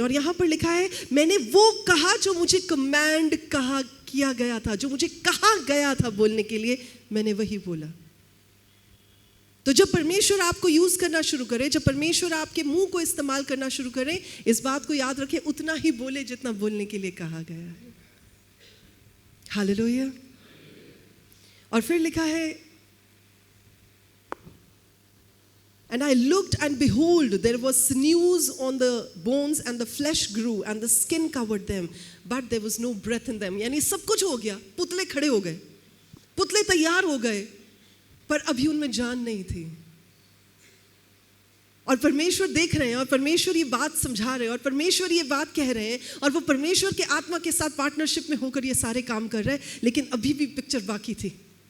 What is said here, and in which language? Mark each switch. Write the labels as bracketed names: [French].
[Hindi] और यहां पर लिखा है मैंने वो कहा जो मुझे कमांड किया गया था, जो मुझे कहा गया था बोलने के लिए, मैंने वही बोला। तो जब परमेश्वर आपको यूज करना शुरू करे, जब परमेश्वर आपके मुंह को इस्तेमाल करना शुरू करे, इस बात को याद रखें, उतना ही बोले जितना बोलने के लिए कहा गया है। हालेलुया। और फिर लिखा है [English] And I looked and behold, there was sinews on the bones and the flesh grew and the skin covered them, but there was no breath in them. [Hindi] यानी सब कुछ हो गया, पुतले खड़े हो गए, पुतले तैयार हो गए, पर अभी उनमें जान नहीं थी। और परमेश्वर देख रहे हैं, और परमेश्वर ये बात समझा रहे हैं, और परमेश्वर ये बात कह रहे हैं, और वो परमेश्वर के आत्मा के साथ पार्टनरशिप में होकर ये सारे काम कर रहे हैं, लेकिन अभी भी पिक्चर बाकी थी।